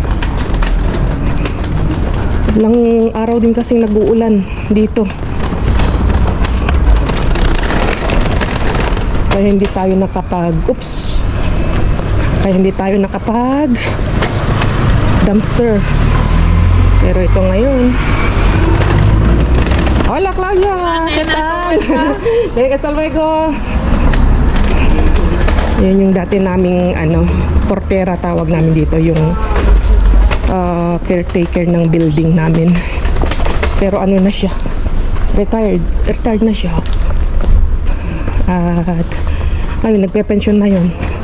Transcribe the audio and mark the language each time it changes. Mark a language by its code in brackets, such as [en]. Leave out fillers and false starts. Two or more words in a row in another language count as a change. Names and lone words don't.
[tl] Ilang araw din kasing nag-uulan dito. Kaya hindi tayo nakapag dumpster. Pero ito ngayon. [es] Hola Claudia! ¿Qué tal? Hasta luego! [tl] Yun yung dati naming portera tawag namin dito, yung caretaker ng building namin. Pero na siya, retired na siya. At ayun, nagpe-pension na yun.